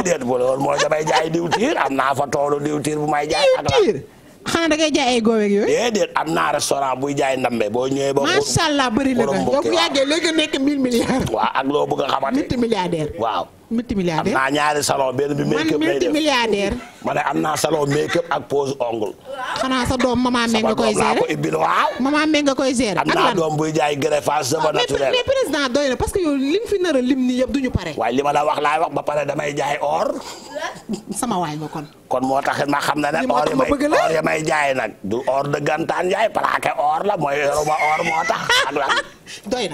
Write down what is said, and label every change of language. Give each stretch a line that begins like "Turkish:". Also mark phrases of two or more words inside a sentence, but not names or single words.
Wolof: déedéet bu loolu mooy damay jaay diwtiir am naa fa toolu diwtiir bu may jaay. diwtiir xanaa da ngay jaay ay góobeeg yooyu. déedéet am naa restaurant buy jaay ndambe boo ñëwee ba. macha allah bëri la nga yow bu yàggee léegi nekk 1000 milliards. waaw ak loo bëgg a xamante. multimilliardaire. waaw. multimilliardaire am naa ñaari salon benn bi
English: make up
Wolof: lay def multimilliardaire. ma ne am naa salon
English: make up
Wolof: ak
French: pose ongle.
Wolof: xanaa sa doom maman Meng nga koy gérer ko ibbil waaw. maman Meng nga koy gérer. am naa doom buy jaay
French: greffage cheveux naturel. mais président
Wolof: doy na
French: parce que
Wolof: yow lim fi nar a lim nii yëpp duñu pare. waaye li ma la wax laay wax ba pare damay jaay or. sama waay nga kon moo taxit ma xam ne ne or ya may jaay nag du or de gantaan jaay
French: plaqué or
Wolof: la mooy yoruma or moo tax ak lan.